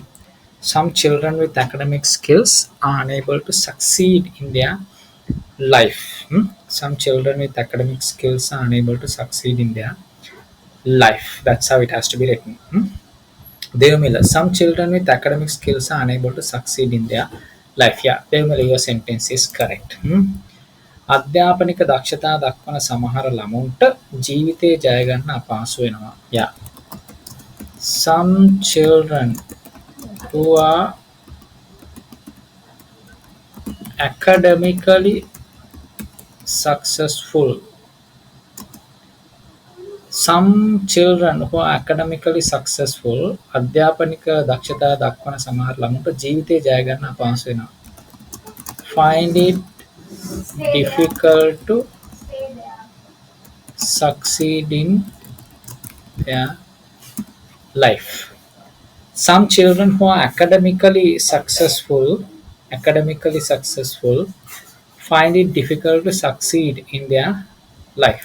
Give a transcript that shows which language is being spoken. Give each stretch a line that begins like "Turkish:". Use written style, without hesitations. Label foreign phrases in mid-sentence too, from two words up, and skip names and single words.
English: Some children with academic skills are unable to succeed in their life. Hmm? Some children with academic skills are unable to succeed in their life. That's how it has to be written. Hmm? Devamila, some children with academic skills are unable to succeed in their life. Yeah, Devamila, your sentence is correct. Hmm?
Sinhala: අධ්‍යාපනික දක්ෂතා දක්වන සමහර ළමුන්ට ජීවිතේ ජය ගන්න අපහසු වෙනවා.
English: Yeah. Some children who are academically successful. Some children who are academically successful
Sinhala: අධ්‍යාපනික දක්ෂතා දක්වන සමහර ළමුන්ට ජීවිතේ ජය ගන්න අපහසු වෙනවා.
English: Find it difficult to succeed in their life. Some children who are academically successful find it difficult to succeed in their life.